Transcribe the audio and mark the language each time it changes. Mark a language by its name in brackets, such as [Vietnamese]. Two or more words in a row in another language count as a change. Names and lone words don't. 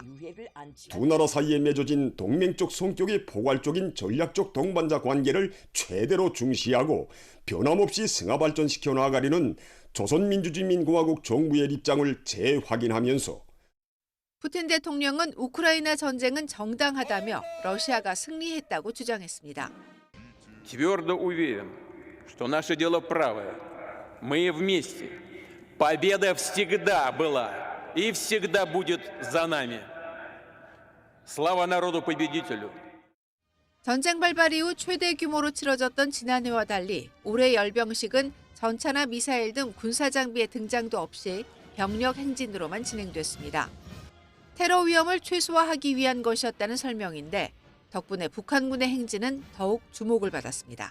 [Korean] 두 나라 사이에 맺어진 동맹적 성격의 포괄적인 전략적 동반자 관계를 최대로 중시하고 변함없이 승화 발전시켜 나가려는 조선민주주의인민공화국 정부의 입장을 재확인하면서 푸틴 대통령은 우크라이나 전쟁은 정당하다며 러시아가 승리했다고 주장했습니다. [Russian] Твердо уверен, что наше дело правое. Мы вместе. Победа всегда была и всегда будет за нами. Слава народу-победителю. [Korean] 전쟁 발발 이후 최대 규모로 치러졌던 지난해와 달리 올해 열병식은 전차나 미사일 등 군사 장비의 등장도 없이 병력 행진으로만 진행됐습니다. 테러 위험을 최소화하기 위한 것이었다는 설명인데 덕분에 북한군의 행진은 더욱 주목을 받았습니다.